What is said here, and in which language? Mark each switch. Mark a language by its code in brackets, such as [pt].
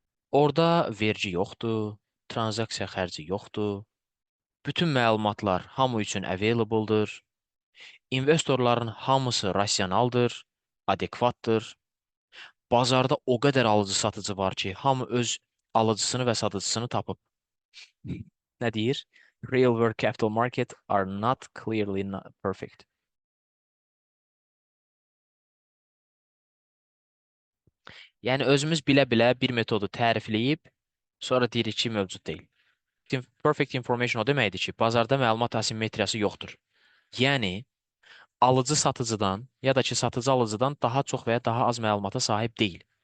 [az] Orada vergi yoxdur, transaksiya xərci yoxdur, bütün məlumatlar hamı üçün available-dır, investorların hamısı rasionaldır, adekvatdır, bazarda o qədər alıcı-satıcı var ki, hamı öz alıcısını və satıcısını tapıb. Nə deyir? [en] Real world capital market are not clearly not perfect. [az] Yəni özümüz bilə-bilə bir metodu tərifləyib, sonra deyirik ki, mövcud deyil. Perfect information o deməkdir ki, bazarda məlumat asimetriyası yoxdur. Yəni, alıcı satıcıdan ya da ki, satıcı alıcıdan daha çox və ya daha az məlumata sahib deyil.